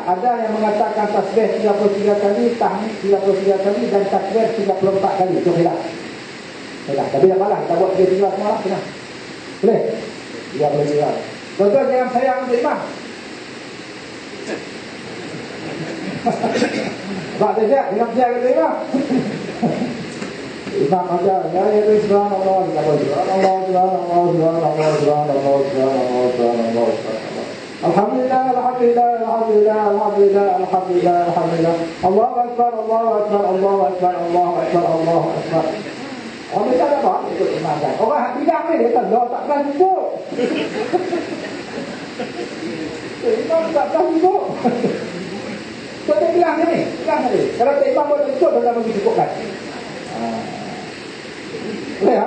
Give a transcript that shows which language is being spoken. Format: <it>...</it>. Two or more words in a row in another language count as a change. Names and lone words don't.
<ms>Ada yang mengatakan tasbih 33 kali, tahmid 33 kali, dan takbir 34 kali. Itu khilaf. Tapi tak apalah, kita buat 33 semua lah. Kenapa? Boleh? 33. Betul, jangan sayang untuk imam. Sebab dia jangan sayang untuk imam. Imam ajar,</ms> <ar>يا سبحان الله، الحمد لله، الحمد لله، الحمد لله، الحمد لله، الحمد لله، الحمد لله، الله أكبر، الله أكبر، الله أكبر، الله أكبر، الله أكبر.</ar> <ms>Orang kita ada apa? Ikut imam kan. Orang hati bilang ni, dia tak pernah cukup. Imam tak pernah cukup. So dia bilang ni, kalau tak imam boleh cukup, dia tak boleh cukupkan. Boleh tak?</ms>